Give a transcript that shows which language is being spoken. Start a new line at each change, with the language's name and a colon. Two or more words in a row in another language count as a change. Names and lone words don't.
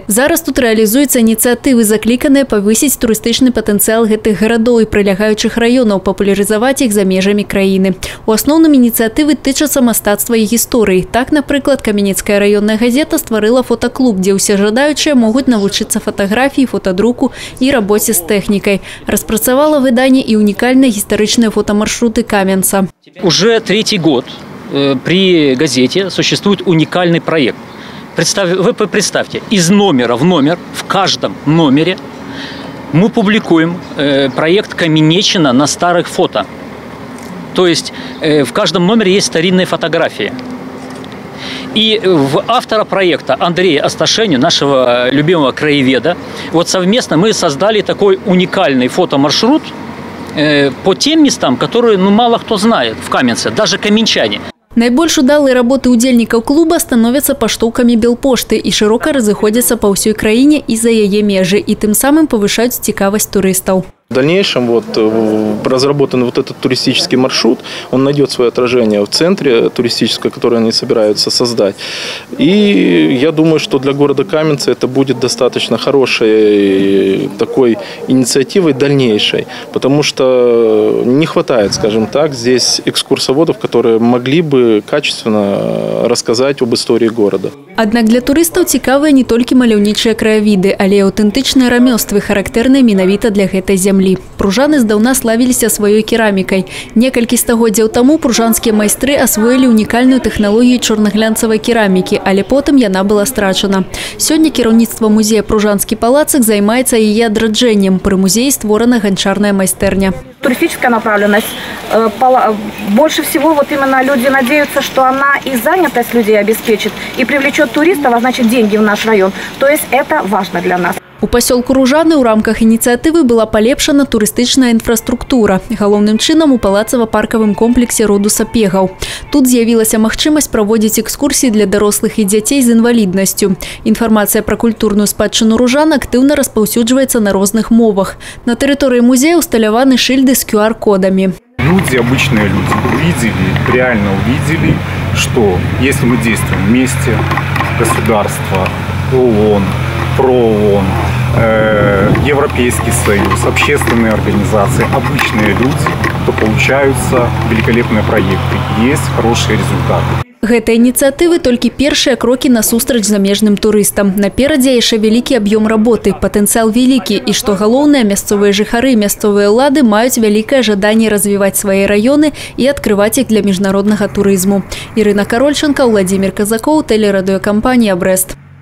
Belarusian: Зараз тут рэалізуюцца ініцыятывы, закліканыя павысіць турыстычны патэнцыял гэтых гарадоў і прылягаючых раёнаў, папулярызаваць іх за межамі краіны. У асноўным ініцыятывы тычацца мастацтва і гісторыі. Так, напрыклад, Каменецкая раённая газета стварыла фотаклуб, дзе ўсе жадаючыя могуць навучыцца фатаграфіі, фотадруку і рабоце з тэхнікай. Распрацавала выданне і
Russian: уникальные историчные фотомаршруты Каменца. Уже третий год при газете существует уникальный проект. Вы представьте, из номера в номер, в каждом номере мы публикуем проект Каменеччина на старых фото. То есть в каждом номере есть старинные фотографии. И в автора проекта Андрея Асташеню, нашего любимого краеведа, вот совместно мы создали такой уникальный фотомаршрут по тем местам, которые мало кто знает в Каменце, даже каменчане.
Belarusian: Найбольш удалыя работы удзельнікаў клуба становяцца паштоўкамі Белпошты і шырока разыходзяцца па ўсёй краіне і за яе межы, і тым самым павышаюць цікавасць турыстаў.
Russian: В дальнейшем разработан этот туристический маршрут, он найдет свое отражение в центре туристическом, который они собираются создать. И я думаю, что для города Каменца это будет достаточно хорошей такой инициативой дальнейшей, потому что не хватает, скажем так, здесь экскурсоводов, которые могли бы качественно рассказать об истории города.
Belarusian: Аднак для турыстаў цікавыя не толькі маляўнічыя краявіды, але і аўтэнтычныя рамёствы, характэрныя менавіта для гэтай зямлі. Пружаны здаўна славіліся сваёй керамікай. Некалькі стагоддзяў таму пружанскія майстры асвоілі унікальную тэхналогію чорнаглянцавай керамікі, але потым яна была страчана. Сёння кіраўніцтва музея Пружанскі палацак займаецца яе адраджэннем. Пры музеі створана ганчарная майстэрня.
Russian: Туристическая направленность. Больше всего именно люди надеются, что она и занятость людей обеспечит, и привлечет туристов, а значит деньги в наш район. То есть это важно для нас.
Belarusian: У пасёлку Ружаны ў рамках ініцыятывы была палепшана турыстычная інфраструктура. Галоўным чынам у палацава-паркавым комплексе Родуса Пегаў. Тут з'явілася магчымасць праводзіць экскурсіі для дарослых і дзяцей з інваліднасцю. Інфармацыя пра культурную спадчыну Ружан актыўна распаўсюджваецца на розных мовах. На тэрыторыі музея усталяваны шыльды з QR-кодамі.
Russian: Люди, обычные люди, реально увидели, что если мы действуем вместе, государство, ООН, ПРООН, Европейский Союз, общественные организации, обычные люди, то получаются великолепные проекты, есть хорошие результаты.
Belarusian: Гэта ініцыятывы толькі першыя крокі насустрач замежным турыстам. Наперадзе яшчэ вялікі аб'ём работы, патэнцыял вялікі і, што галоўнае, мясцовыя жыхары, мясцовыя ўлады маюць вялікае жаданне развіваць свае раёны і адкрываць іх для міжнароднага турызму. Ірына Карольченко, Владимир Казакоў, тэлерадыёкампанія «Брэст».